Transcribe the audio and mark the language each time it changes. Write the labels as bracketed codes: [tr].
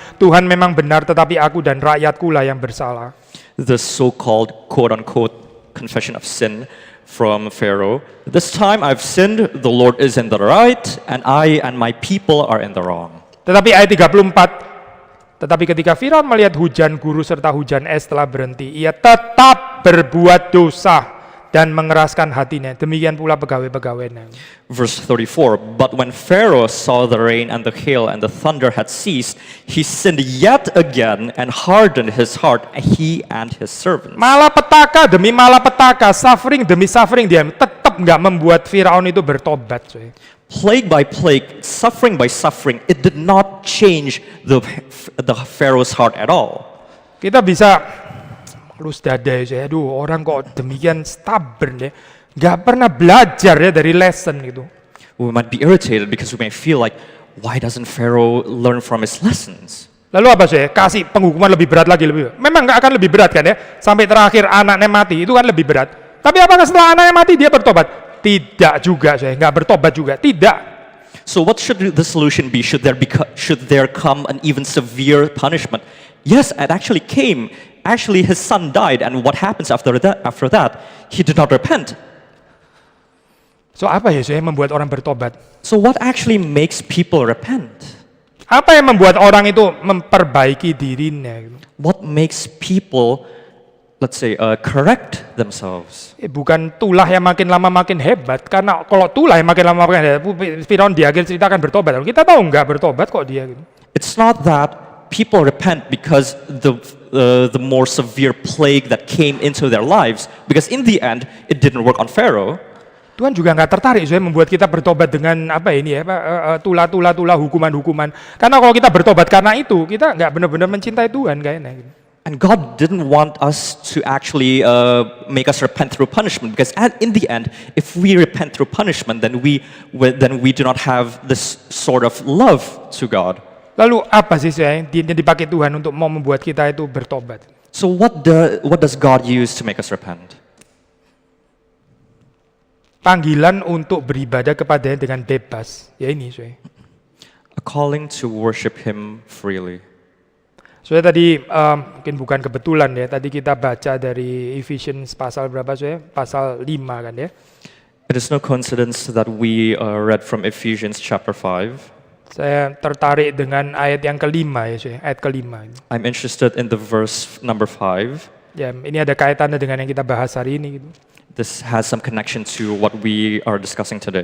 [id] Tuhan memang benar, tetapi aku dan rakyatku lah yang bersalah. [en] The so-called quote unquote confession of sin from Pharaoh. This time I've sinned, the Lord is in the right, and I and my people are in the wrong. [id] Tetapi ayat 34, tetapi ketika Firaun melihat hujan guru serta hujan es telah berhenti, ia tetap berbuat dosa dan mengeraskan hatinya. Demikian pula pegawai-pegawainya. [en] Verse 34, but when Pharaoh saw the rain and the hail and the thunder had ceased, he sinned yet again and hardened his heart, he and his servants. [id] Malapetaka demi malapetaka, suffering demi suffering, dia tetap nggak membuat Firaun itu bertobat. Coy. [en] Plague by plague, suffering by suffering, it did not change the Pharaoh's heart at all. [id] Kita bisa lus dada ya, aduh orang kok demikian stubborn ya, nggak pernah belajar ya dari lesson gitu. [en] We might be irritated because we may feel like, why doesn't Pharaoh learn from his lessons? [id] Lalu apa sih? Kasih penghukuman lebih berat lagi lebih. Memang nggak akan lebih berat kan ya? Sampai terakhir anaknya mati itu kan lebih berat. Tapi apakah setelah anaknya mati dia bertobat? Tidak juga saya, nggak bertobat juga. Tidak. [en] So what should the solution be? Should there come an even severe punishment? Yes, it actually came. Actually, his son died, and what happens after that? He did not repent. [id] So apa ya yang membuat orang bertobat? [en] So what actually makes people repent? [id] Apa yang membuat orang itu memperbaiki dirinya? [en] What makes people, let's say, correct themselves? [id] Bukan tulah yang makin lama makin hebat, karena kalau tulah yang makin lama makin hebat, Firaun di akhir cerita akan bertobat. Kita tahu nggak bertobat kok dia. [en] It's not that people repent because the more severe plague that came into their lives, because in the end it didn't work on Pharaoh. [id] Tuhan juga nggak tertarik membuat kita bertobat dengan apa ini ya, tulah hukuman. Karena kalau kita bertobat karena itu, kita nggak benar-benar mencintai Tuhan kayaknya. [en] And God didn't want us to actually make us repent through punishment, because in the end, if we repent through punishment, then we do not have this sort of love to God. [id] Lalu apa sih yang dipakai Tuhan untuk mau membuat kita itu bertobat? [en] So what does God use to make us repent? [id] Panggilan untuk beribadah kepadanya dengan bebas. Ya ini, [en] A calling to worship Him freely. [id] Tadi mungkin bukan kebetulan ya. Tadi kita baca dari Ephesians pasal berapa Pasal 5 kan ya. [en] It is no coincidence that we read from Ephesians chapter 5. [id] Saya tertarik dengan ayat yang kelima ya, ayat kelima. [en] I'm interested in the verse number 5. [id] Ya, ini ada kaitannya dengan yang kita bahas hari ini. Gitu. [en] This has some connection to what we are discussing today.